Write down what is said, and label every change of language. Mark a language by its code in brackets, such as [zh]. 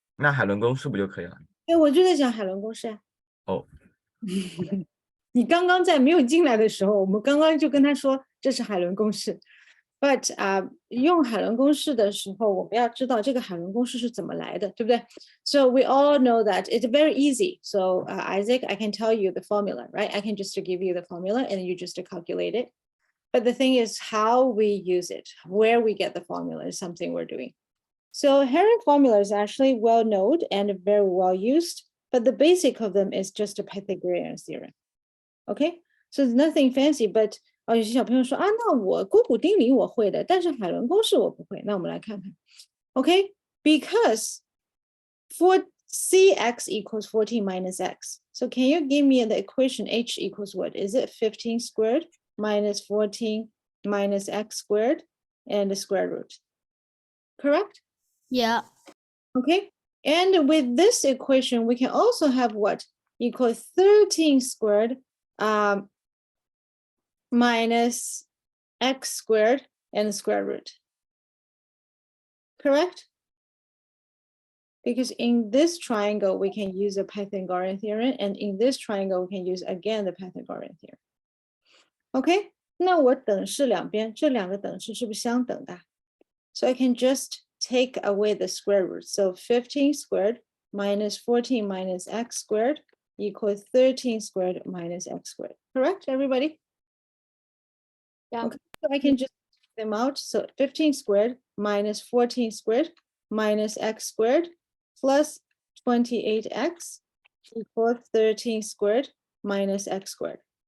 [zh] 那海伦公式不就可以了？对，我就在讲海伦公式啊。哦。你刚刚在没有进来的时候，我们刚刚就跟他说这是海伦公式。 [en] But [zh] 用海伦公式的时候，我们要知道这个海伦公式是怎么来的，对不对？ [en] So we all know that it's very easy. So Isaac, I can tell you the formula, right? I can just give you the formula and you just calculate it. But the thing is how we use it, where we get the formula is something we're doing. So Heron formula is actually well known and very well used, but the basic of them is just a Pythagorean theorem. Okay, so it's nothing fancy, but [zh] 有些小朋友说啊，那我勾股定理我会的，但是海伦公式我不会。那我们来看看。 [en] Okay, because for CX equals 14 minus X. So can you give me the equation H equals what? Is it 15 squared minus 14 minus X squared and the square root? Correct? Yeah. Okay, and with this equation, we can also have what? Equal 13 squared minus X squared and the square root. Correct? Because in this triangle, we can use a Pythagorean theorem, and in this triangle, we can use again the Pythagorean theorem. [zh] Okay, 那我等式两边这两个等式是不是相等的？ [en] So I can just take away the square root. So 15 squared minus 14 minus X squared equals 13 squared minus x squared. Correct, everybody? Yeah. Okay, so I can just take them out. So 15 squared minus 14 squared minus x squared plus 28x equals 13 squared minus x squared.